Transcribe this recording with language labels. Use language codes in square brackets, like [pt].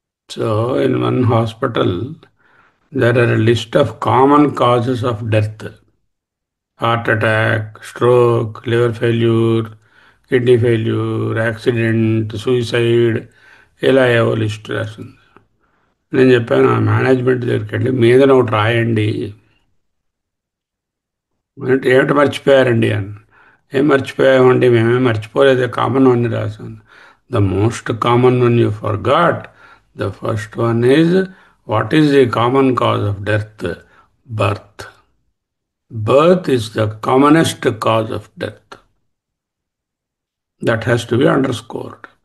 [en] So, in one hospital, there are a list of common causes of death: heart attack, stroke, liver failure, kidney failure, accident, suicide. [te] ఇలా ఏవో list రాస్తుంది. నేను చెప్పాను ఆ management దగ్గరికి వెళ్ళి, మీద ఒకటి రాయండి అంటే. ఏమిటి మర్చిపోయారండి అని. ఏం మర్చిపోయామండి? మేమేం మర్చిపోలేదు, [en] common one [te] రాశాను. [en] The most common one you forgot. The first one is, what is the common cause of death? Birth. Birth is the commonest cause of death. That has to be underscored.